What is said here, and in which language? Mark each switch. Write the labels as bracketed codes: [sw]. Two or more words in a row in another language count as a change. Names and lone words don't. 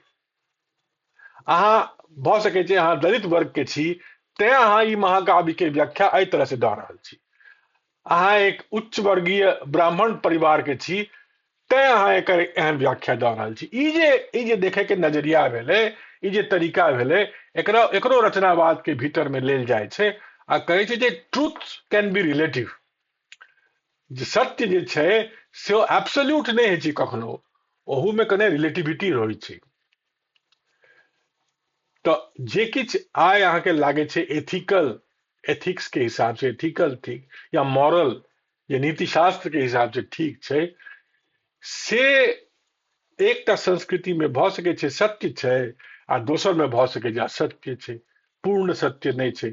[mai] अहाँ भऽ सकै छै अहाँ दलित वर्ग के छी, तें अहाँ ई महाकाव्य के व्याख्या एहि तरह से दऽ रहल छी। अहाँ एक उच्च वर्गीय ब्राह्मण परिवार के छी, तें अहाँ एकर एहन व्याख्या दऽ रहल छी। ई जे देखे के नजरिया भेलै, ई जे तरीका भेलै, एकरो रचनावाद के भीतर में लेल जाइ छै आ कहै छै जे [en] truth can be relative. [mai] जे सत्य जे छै से एब्सोल्यूट नहीं होइ छै कखनो, ओहू में कने रिलेटिविटी रहै छै। तो जे किछ आय अहाँके लागे छै [en] ethical, ethics [mai] के हिसाब से एथिकल ठीक, या मॉरल, या नीति शास्त्र के हिसाब से ठीक छै, से एकटा संस्कृति में भऽ सकै छै सत्य छै, आ दोसर में भऽ सकै छै असत्य छै, पूर्ण सत्य नहीं छै।